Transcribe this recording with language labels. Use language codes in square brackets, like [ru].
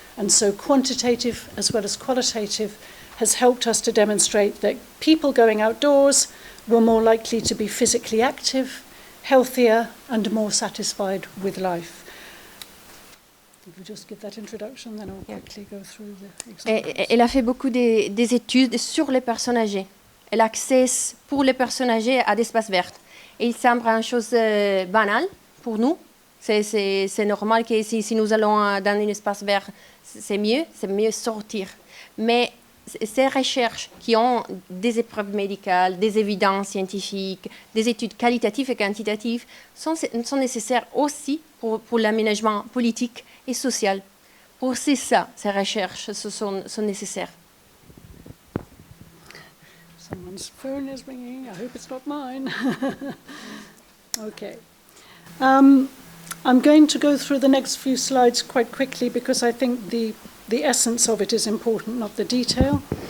[en] And so quantitative as well as qualitative has helped us to demonstrate that people going outdoors were more likely to be physically active, healthier and more satisfied with life. If we just give that introduction, then I'll quickly go through the examples. [fr] Elle a fait beaucoup des études sur les personnes âgées. Elle accède pour les personnes âgées à des espaces verts. Et il semble une chose banale pour nous. C'est normal que si nous allons dans un espace vert, c'est mieux sortir. Mais ces recherches qui ont des épreuves médicales, des évidences scientifiques, des études qualitatives et quantitatives sont nécessaires aussi pour l'aménagement politique et social. Pour ça, ces recherches sont nécessaires. [en] Someone's phone is ringing. I hope it's not mine. Okay. I'm going to go through the next few slides quite quickly because I think the essence of it is important, not the detail.